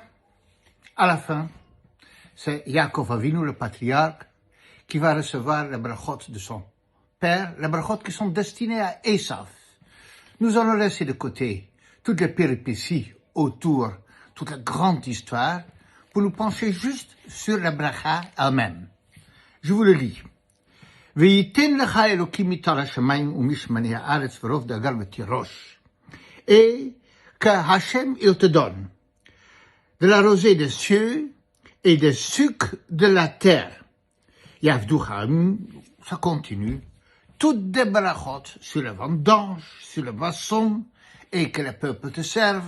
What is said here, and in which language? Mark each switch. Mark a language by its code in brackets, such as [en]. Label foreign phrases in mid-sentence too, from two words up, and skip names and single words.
[fr] À la fin, c'est Yaakov Avinu, le patriarche, qui va recevoir les brachot de son père, les brachot qui sont destinés à Esav. Nous allons laisser de côté toutes les péripéties autour, toute la grande histoire, pour nous pencher juste sur la bracha elle-même. Je vous le lis. [he] וייתן לך אלוקים מטל השמיים ומשמני הארץ ורוב דגר ותירוש. [fr] Et que Hachem il te donne de la rosée des cieux et des sucs de la terre. Yavducham, ça continue, toutes des brachot sur le vendange, sur le moisson, et que le peuple te serve.